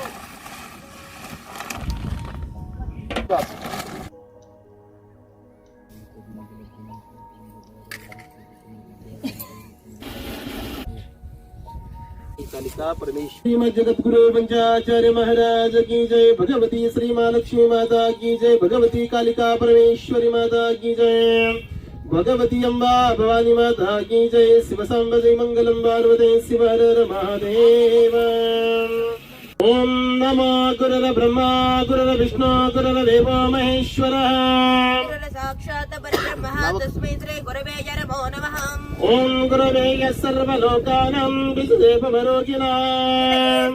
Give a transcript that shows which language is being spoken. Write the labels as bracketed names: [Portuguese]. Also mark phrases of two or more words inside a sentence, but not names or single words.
[Hindi] कालिका परमेश्वरी जगद्गुरु पंचाचार्य महाराज की जय। भगवती श्री महालक्ष्मी माता की जय। भगवती कालिका परमेश्वरी माता की जय। भगवती अम्बा भवानी माता की जय। शिव सांब जय मंगलम पार्वती शिव हर हर महादेव। [Sanskrit] ओम नमो गुरुर्ब्रह्मा गुरुर्विष्णु गुरुर्देव महेश्वरः। साक्षात् परब्रह्म तस्मै श्री गुरवे नमो नमः। ओम गुरवे सर्वलोकानां विदेवमरोगिणां